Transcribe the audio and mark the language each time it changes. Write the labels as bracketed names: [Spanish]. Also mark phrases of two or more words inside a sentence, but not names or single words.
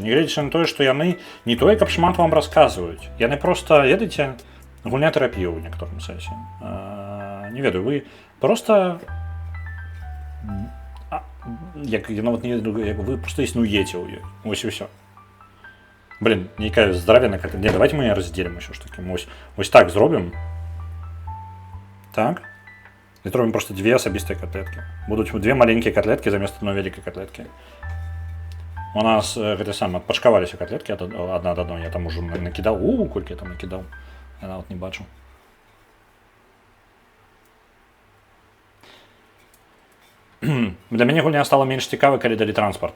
[Belarusian] Нягледзячы на тое, што яны не тое, каб шмат вам расказваюць. Яны проста, ведаеце, гульня тэрапія ў некаторым сэнсе. Не ведаю, вы проста як нават не ведаю, як вы проста існуеце ў ёй. Вось і ўсё. Блин, нейкая здаравенная котлетка. [Russian] Не, давайте мы ее разделим еще ж таки. [Ukrainian] Ось так зробим. [Russian] Так. И зробим просто 2 асабістыя котлетки. Будут 2 маленькие котлетки заместо одной великой котлетки. [Belarusian] У нас гэта самае адпачкаваліся котлетки одна ад адной. [Russian] Я там уже накидал. [Belarusian] Колькі я там накидал. Я нават не бачу. Для мяне гульня стала менш цікавай, калі далі транспарт.